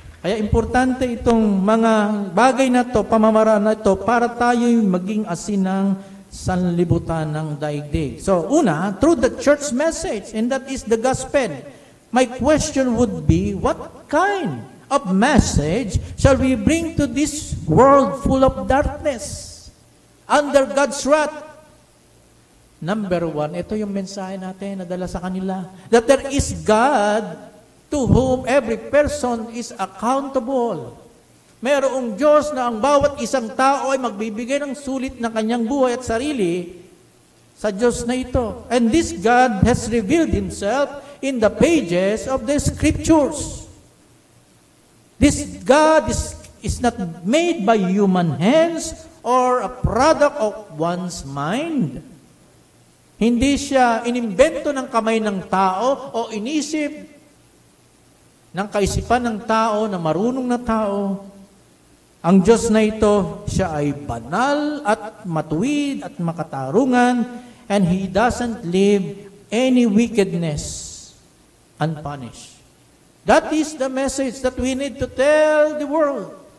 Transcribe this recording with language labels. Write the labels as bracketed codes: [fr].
[tl] Kaya importante itong mga bagay na to, pamamaraan na ito, para tayo maging asin ng sanlibutan ng daigdig. So, una, [en] through the church message, and that is the gospel. My question would be, what kind of message shall we bring to this world full of darkness, under God's wrath? Number one, [tl] ito yung mensahe natin na dala sa kanila, [en] that there is God to whom every person is accountable. [tl] Mayroong Diyos na ang bawat isang tao ay magbibigay ng sulit ng kanyang buhay at sarili sa Diyos na ito. [en] And this God has revealed Himself in the pages of the Scriptures. This God is not made by human hands or a product of one's mind. [tl] Hindi siya inimbento ng kamay ng tao o inisip ng kaisipan ng tao, na marunong na tao. Ang Diyos na ito, siya ay banal at matuwid at makatarungan, [en] and He doesn't leave any wickedness unpunished. That is the message that we need to tell the world.